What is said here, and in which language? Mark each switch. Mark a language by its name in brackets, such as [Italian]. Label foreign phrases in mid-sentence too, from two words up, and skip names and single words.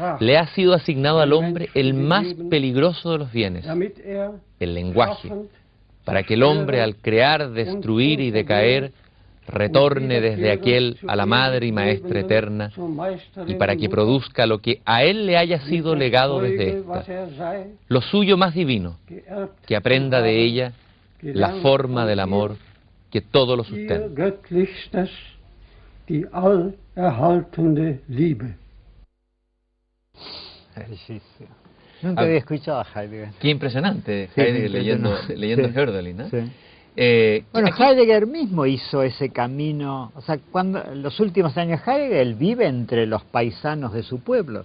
[Spanish] ha sido asignado al hombre el más peligroso de los bienes, el lenguaje, para que el hombre al crear, destruir y decaer retorne desde aquel a la madre y maestra eterna, y para que produzca lo que a él le haya sido legado desde ésta, lo suyo más divino, que aprenda de ella la forma del amor que todo lo sustenta. [German] Die allerhaltende Liebe. [Spanish] Nunca había escuchado a Heidegger. Qué impresionante, Sí, Heidegger leyendo Hölderlin, ¿no? Sí. Bueno, Heidegger mismo hizo ese camino, o sea, cuando los últimos años Heidegger, él vive entre los paisanos de su pueblo.